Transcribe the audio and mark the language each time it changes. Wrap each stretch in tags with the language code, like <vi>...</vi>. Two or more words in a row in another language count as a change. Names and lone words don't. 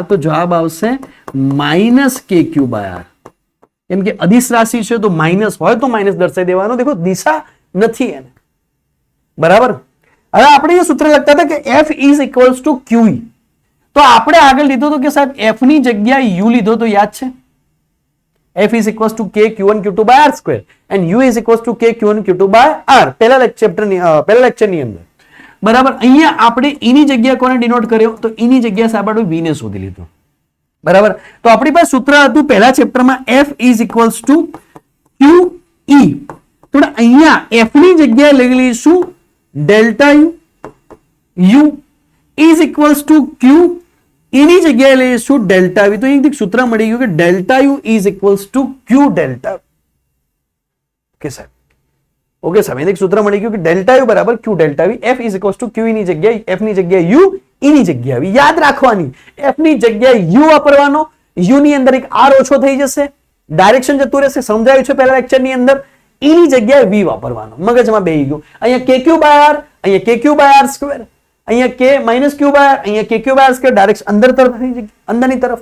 <gu>તો જવાબ આવશે</gu> <en>minus k q by r.</en> <gu>કેમ કે અદિશ રાશિ છે તો માઇનસ હોય તો માઇનસ દર્શાવી દેવાનો. દેખો દિશા નથી એને, બરાબર. હવે આપણે એ સૂત્ર લખતા હતા કે</gu> <en>F is equals to QE.</en> <gu>તો આપણે આગળ લીધો તો કે સાહેબ F ની જગ્યાએ U લીધો તો યાદ છે?</gu> <en>F is equals to K Q1 Q2 by R square and U is equals to K Q1 Q2 by R.</en> <gu>પહેલા લેક્ચર ની અંદર, બરાબર. અહીંયા આપણે E ની જગ્યા કોને ડિનોટ કર્યો? તો E ની જગ્યા સાહેબ આપણે V ને શોધી લીધું, બરાબર. તો આપણી પાસે સૂત્ર હતું પહેલા ચેપ્ટરમાં</gu> <en>F is equals to QE.</en> <gu>તો અહીંયા F ની જગ્યાએ લઈ લઈશું ડેલ્ટા U,</gu> <en>U is equals to Q,</en> <gu>E ની જગ્યાએ લઈશું ડેલ્ટા V. તો એક સૂત્ર મળી ગયું કે ડેલ્ટા</gu> <en>U is equals to Q</en> <gu>ડેલ્ટા. ઓકે સાહેબ, ઓકે સાહેબ, એક સૂત્ર મળી ગયું કે ડેલ્ટા U બરાબર Q ડેલ્ટા V.</gu> <en>F is equals to Q</en> <gu>ની જગ્યાએ, F ની જગ્યાએ U, E ની જગ્યાએ V. યાદ રાખવાની, F ની જગ્યાએ U વાપરવાનો, U ની અંદર એક R ઓછો થઈ જશે, ડાયરેક્શન જતું રહેશે, સમજાયું છે પહેલા લેક્ચર ની અંદર. E ની જગ્યાએ V વાપરવાનો, મગજમાં બેહી ગયું. અહીંયા</gu> <en>KQ by R,</en> <gu>અહીંયા</gu> <en>KQ by R square,</en> <gu>અહીંયા</gu> <en>K minus Q by R,</en> <gu>અહીંયા</gu> <en>KQ by R square,</en> <gu>ડાયરેક્શન અંદર તરફ થઈ જાય, અંદરની તરફ.</gu>